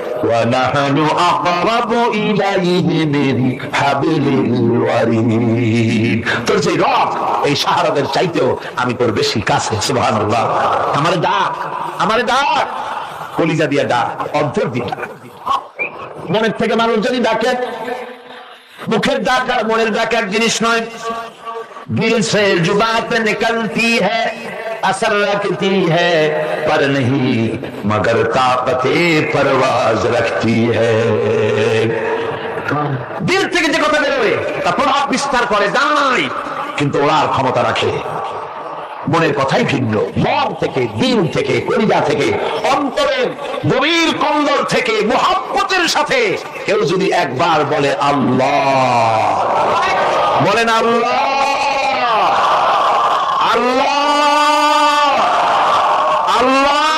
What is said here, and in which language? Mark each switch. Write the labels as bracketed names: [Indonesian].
[Arabic] وَنَحْنُ أَقْرَبُ إِلَيْهِ مِنْ حَبْلِ الْوَرِيدِ, [Bangla] তোর যে রব এই শাহরগের চাইতেও আমি তোর বেশি কাছে। সুবহানাল্লাহ, আমারে ডাক, আমারে ডাক, কলিজা দিয়ে ডাক, অন্তর দিয়ে ডাক। মনের থেকে মানুষ যদি ডাকে, মুখের ডাক আর মনের ডাক এক জিনিস নয়। [Hindi] दिल से जुबान पे निकलती है, असर रखती है, पर नहीं मगर ताकते परवाज रखती है। [Bangla] দিল থেকে যে কথা বেরোয় তা প্রভাব বিস্তার করে দাঁড়ায়, কিন্তু ওরার ক্ষমতা রাখে। মনের কথাই ভিন্ন, মন থেকে, দিল থেকে, কলিজা থেকে, অন্তরের গভীর কন্দর থেকে মুহাব্বতের সাথে কেউ যদি একবার বলে আল্লাহ, বলেন আল্লাহ, আল্লাহ, আল্লাহ,